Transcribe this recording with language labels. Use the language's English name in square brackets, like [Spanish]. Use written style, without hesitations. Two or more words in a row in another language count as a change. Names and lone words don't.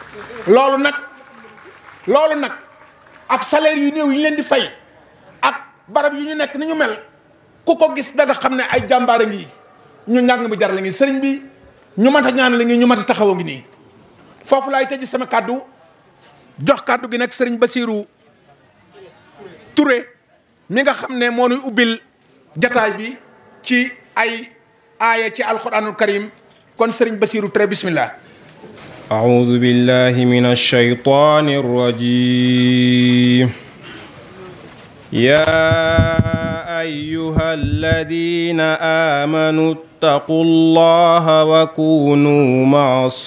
[Wolof] loolu nag ak salaire yu néew yi ñu leen di fay ak barab yu ñu nekk ni ñu mel ku ko gis da nga xam ne ay jàmbaara ngi ñu njàng mi jar la ngi sëriñ bi ñu mat a ñaan la ngi ñu mat a taxawoo ngi nii. foofu laay tëj sama kàddu jox kàddu gi nag sëriñ Bassirou Touré mi nga xam ne moo nuy ubbil jataay bi ci ay aaya ci [Arabic] القرآن الكريم [Wolof] kon sëriñ Bassirou Touré bismillah. [Arabic] أعوذ بالله من الشيطان الرجيم يا أيها الذين آمنوا اتقوا الله وكونوا مع